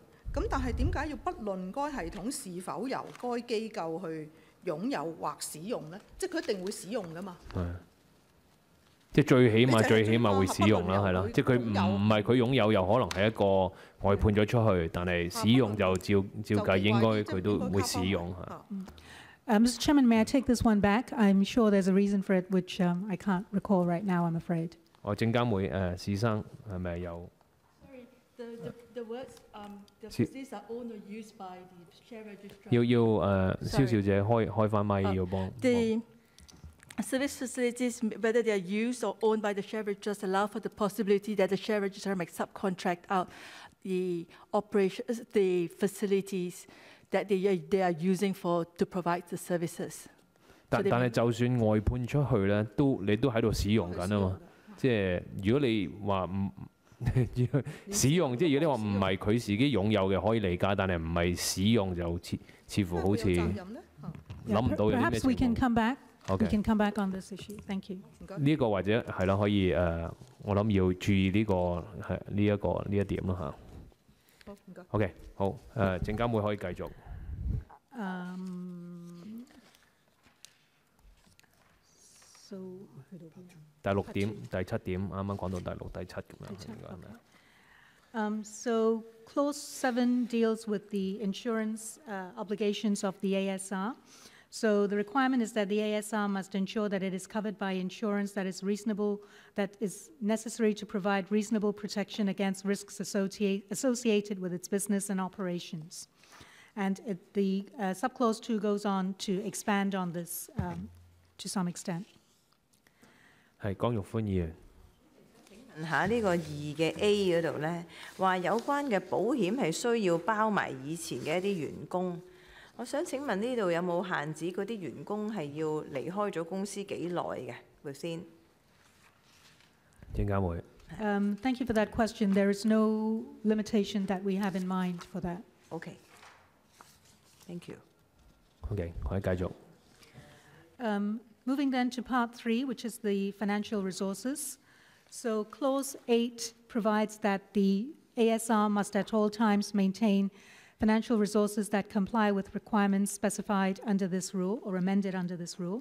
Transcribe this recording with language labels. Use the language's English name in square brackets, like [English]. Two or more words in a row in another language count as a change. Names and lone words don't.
[Cantonese] 咁但係點解要不論該系統是否由該機構去擁有或使用咧？即係佢一定會使用㗎嘛。即係最起碼會使用啦，係咯。即係佢唔係佢擁有，又可能係一個外判咗出去，但係使用就照計應該佢都會使用嚇。 [English] Mr. Chairman, may I take this one back? I'm sure there's a reason for it, which I can't recall right now, I'm afraid. [Cantonese] 證監會史生係咪有 [English] The words the facilities are owned or used by the share registrar. [Cantonese] 要蕭小姐開翻咪要幫。 [English] Service facilities, whether they are used or owned by the share registrars, allow for the possibility that the share registrar may subcontract out the operations, the facilities that they are using to provide the services. [Cantonese] 但係就算外判出去咧，你都喺度使用緊啊嘛。即係如果你話唔使用，即係如果你話唔係佢自己擁有嘅，可以理解，但係唔係使用就似乎好似諗唔到有啲咩情況。 [English] We can come back on this issue. Thank you. [Cantonese] 呢個或者係啦，可以我諗要注意呢個係呢一點啦嚇。好，唔該。OK， 好證監會可以繼續。第6點、第7點，啱啱講到第6、第7咁樣，應該係咪 [English] ？So Clause 7 deals with the insurance obligations of the ASR. So the requirement is that the ASR must ensure that it is covered by insurance that is reasonable, that is necessary to provide reasonable protection against risks associated with its business and operations. And the subclause 2 goes on to expand on this to some extent. [Cantonese] 係江玉歡議員。問下呢個2嘅 A 嗰度咧，話有關嘅保險係需要包埋以前嘅一啲員工。我想請問呢度有冇限制嗰啲員工係要離開咗公司幾耐嘅？會先。證監會。 [English] Thank you for that question. There is no limitation that we have in mind for that. Okay. Thank you. [Cantonese] OK， 可以繼續。 [English] Moving then to part 3, which is the financial resources. So clause 8 provides that the ASR must at all times maintain financial resources that comply with requirements specified under this rule or amended under this rule.